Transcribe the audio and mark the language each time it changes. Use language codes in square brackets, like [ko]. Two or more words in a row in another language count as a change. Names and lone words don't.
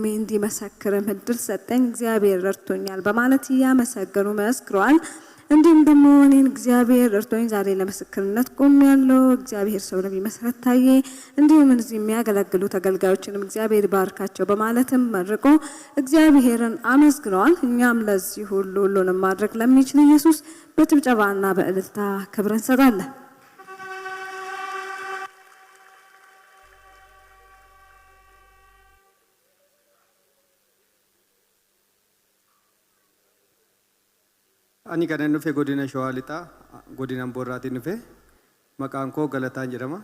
[am] እንዲመሰክርም እድል ሰጠኝ። እግዚአብሔር ረድቶኛል በማለት እያመሰገኑ መስክረዋል። እንዲሁም ደግሞ እኔን እግዚአብሔር ረድቶኝ ዛሬ ለምስክርነት ቆሜያለሁ። እግዚአብሔር ሰው ነብይ መሰረት ታዬ እንዲሁም እዚህ የሚያገለግሉ ተገልጋዮችንም እግዚአብሔር ባርካቸው በማለትም መርቆ እግዚአብሔርን አመስግነዋል። እኛም ለዚህ ሁሉንም ማድረግ ለሚችል ኢየሱስ በጭብጨባና በእልልታ ክብር እንሰጣለን። [om] Ani kanan nufe godina Shawalita, godina Borrati nufe, maqaan koo Galataan jedhama.